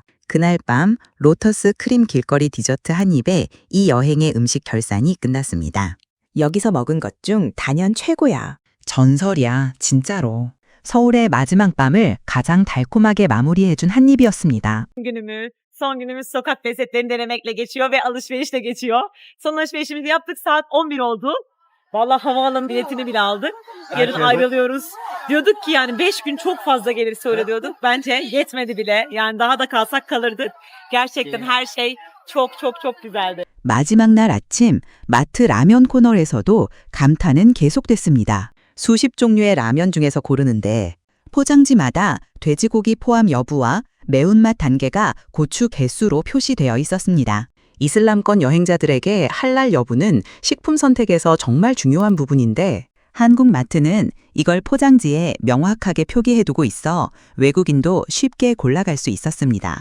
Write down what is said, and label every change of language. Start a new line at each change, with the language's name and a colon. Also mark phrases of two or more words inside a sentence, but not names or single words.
Korean: 그날 밤 로터스 크림 길거리 디저트 한 입에 이 여행의 음식 결산이 끝났습니다. 여기서 먹은 것 중 단연 최고야. 전설이야, 진짜로. 서울의 마지막 밤을 가장 달콤하게 마무리해준 한 입이었습니다.
Turkish: Son günümüz sokak lezzetlerini denemekle geçiyor ve alışverişle geçiyor. Son alışverişimizi yaptık, saat 11 oldu. Vallahi havaalanı biletini bile aldık. Yarın ayrılıyoruz. Diyorduk ki yani 5 gün çok fazla gelirse öyle diyorduk. Bence yetmedi bile. Yani daha da kalsak kalırdık. Gerçekten her şey çok çok çok güzeldi.
Korean: 마지막 날 아침 마트 라면 코너에서도 감탄은 계속됐습니다. 수십 종류의 라면 중에서 고르는데 포장지마다 돼지고기 포함 여부와 매운맛 단계가 고추 개수로 표시되어 있었습니다. 이슬람권 여행자들에게 할랄 여부는 식품 선택에서 정말 중요한 부분인데 한국 마트는 이걸 포장지에 명확하게 표기해두고 있어 외국인도 쉽게 골라갈 수 있었습니다.